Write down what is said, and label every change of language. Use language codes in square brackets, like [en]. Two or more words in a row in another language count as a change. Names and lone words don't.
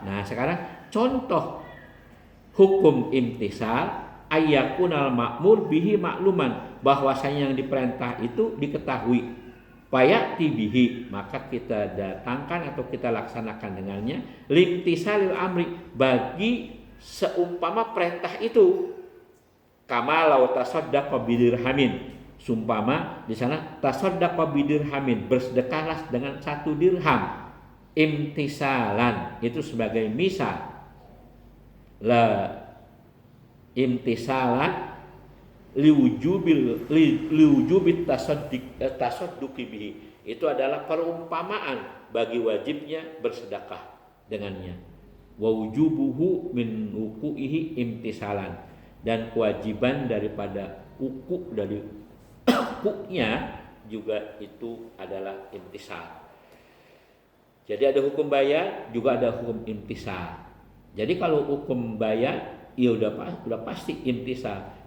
[id] Nah sekarang contoh hukum [ar] امتثال أن يكون المأمور به معلوما, [id] bahwasanya yang diperintah itu diketahui. [ar] فيأتي به, [id] maka kita datangkan atau kita laksanakan dengannya [ar] لامتثال الأمر, [id] bagi seumpama perintah itu. [ar] كما لو تصدق بدرهم, [id] sumpama di sana [ar] تصدق بدرهم, [id] bersedekahlah dengan 1 dirham. Imtisalan itu sebagai misal. [ar] لا امتثالا لوجوب التصدق به, [id] itu adalah perumpamaan bagi wajibnya bersedekah dengannya. [ar] ووجوبه من وقوعه امتثالا, [id] dan kewajiban daripada uku dari ukuknya juga itu adalah imtisal. Jadi ada hukum bayan, juga ada hukum imtisal. Jadi kalau hukum bayan, ya udah pasti imtisal.